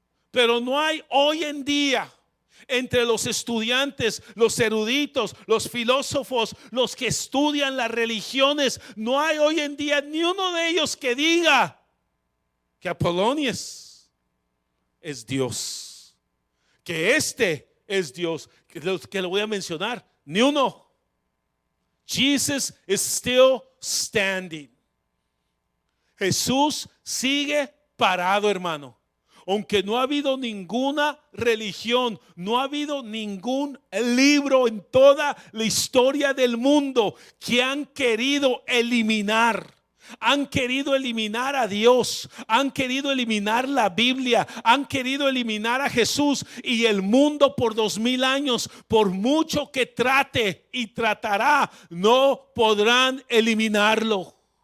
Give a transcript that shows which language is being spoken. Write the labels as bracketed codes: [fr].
[es] Pero no hay hoy en día entre los estudiantes, los eruditos, los filósofos, los que estudian las religiones, no hay hoy en día ni uno de ellos que diga que Apolonies es Dios, que es Dios, que lo voy a mencionar, ni uno. [en] Jesus is still standing. [es] Jesús sigue parado, hermano. Aunque no ha habido ninguna religión, no ha habido ningún libro en toda la historia del mundo que han querido eliminar. Han querido eliminar a Dios, han querido eliminar la Biblia, han querido eliminar a Jesús, y el mundo por 2000 años, por mucho que trate y tratará, no podrán eliminarlo.